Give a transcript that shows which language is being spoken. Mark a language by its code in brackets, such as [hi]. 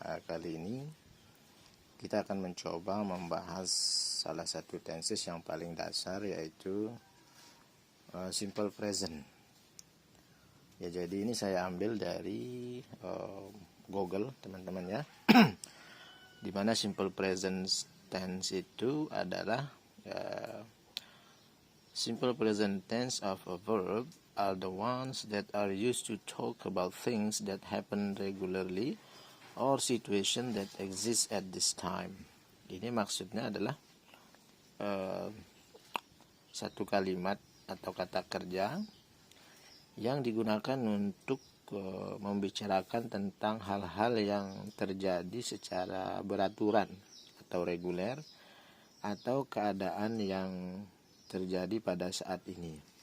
[id] Kali ini kita akan mencoba membahas salah satu tenses yang paling dasar, yaitu simple present. Ya, jadi ini saya ambil dari Google, teman-teman ya. Di mana simple present tense itu adalah [en] simple present tense of a verb are the ones that are used to talk about things that happen regularly or situation that exist at this time. [id] Ini maksudnya adalah satu kalimat atau kata kerja yang digunakan untuk membicarakan tentang hal-hal yang terjadi secara beraturan atau reguler, atau keadaan yang terjadi pada saat ini.